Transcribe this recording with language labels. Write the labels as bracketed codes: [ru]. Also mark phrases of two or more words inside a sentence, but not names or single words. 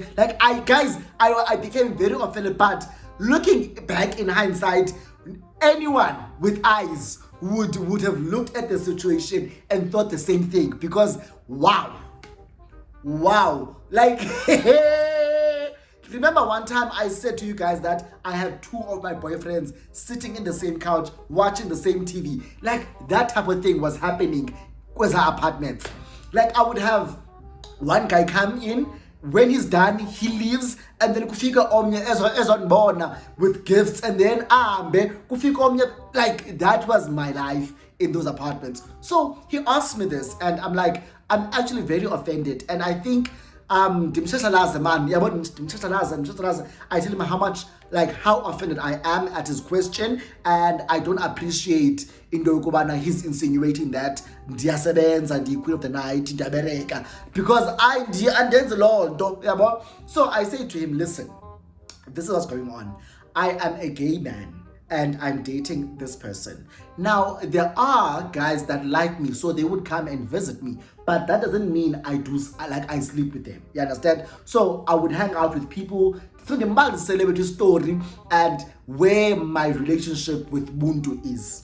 [en] Like I became very offended, but looking back in hindsight, anyone with eyes would have looked at the situation and thought the same thing, because wow, like remember one time I said to you guys that I had 2 of my boyfriends sitting in the same couch watching the same TV. Like that type of thing was happening with our apartment. Like I would have one guy come in, when he's done, he leaves, and then [xh] kufika omnye ezonbona [en] with gifts, and then [xh] kufika omnye. [en] Like that was my life in those apartments. So he asked me this, and I'm like, I'm actually very offended, and I think I tell him how offended I am at his question, and I don't appreciate [xh] into yokubana [en] he's insinuating that [xh] ndiyasebenza ndiyi-queen of the night ndiyabereka, [en] because [xh] andenze loo nto yabo. [en] So I say to him, listen, this is what's going on. I am a gay man and I'm dating this person. Now, there are guys that like me, so they would come and visit me, but that doesn't mean I sleep with them. You understand? So I would hang out with people, so the celebrity story and where my relationship with Buntu is.